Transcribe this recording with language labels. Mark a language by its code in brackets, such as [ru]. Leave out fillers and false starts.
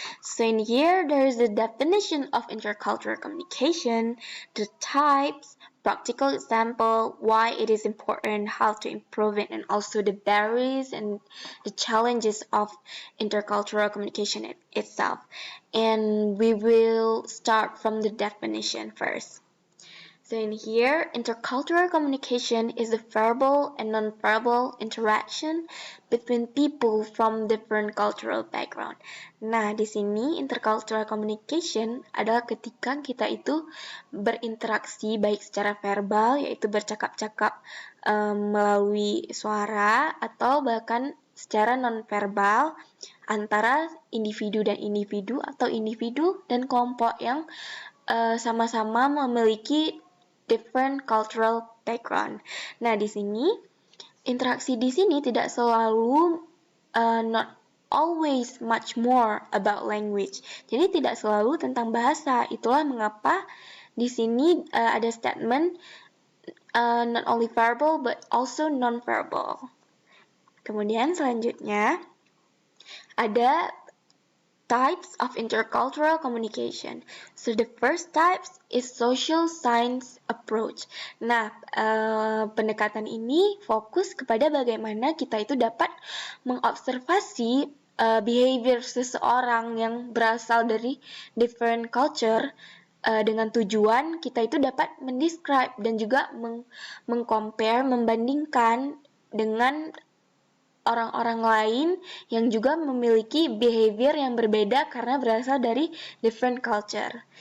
[en] So in here there is the definition of intercultural communication, the types, practical example, why it is important, how to improve it, and also the barriers and the challenges of intercultural communication itself. And we will start from the definition first. So in here, intercultural communication is the verbal and non-verbal interaction between people from different cultural background. [id] Nah, di sini intercultural communication adalah ketika kita itu berinteraksi baik secara verbal, yaitu bercakap-cakap melalui suara, atau bahkan secara non-verbal antara individu dan individu atau individu dan kelompok yang sama-sama memiliki [en] different cultural background. [id] Nah, di sini interaksi di sini tidak selalu [en] not always much more about language. [id] Jadi tidak selalu tentang bahasa. Itulah mengapa di sini ada statement [en] not only verbal but also non-verbal. [id] Kemudian selanjutnya ada [en] types of intercultural communication. So the first types is social science approach. [id] Nah, pendekatan ini fokus kepada bagaimana kita itu dapat mengobservasi behavior seseorang yang berasal dari [en] different culture [id] dengan tujuan kita itu dapat mendescribe dan juga mengcompare, membandingkan dengan orang-orang lain yang juga memiliki behavior yang berbeda karena berasal dari different culture.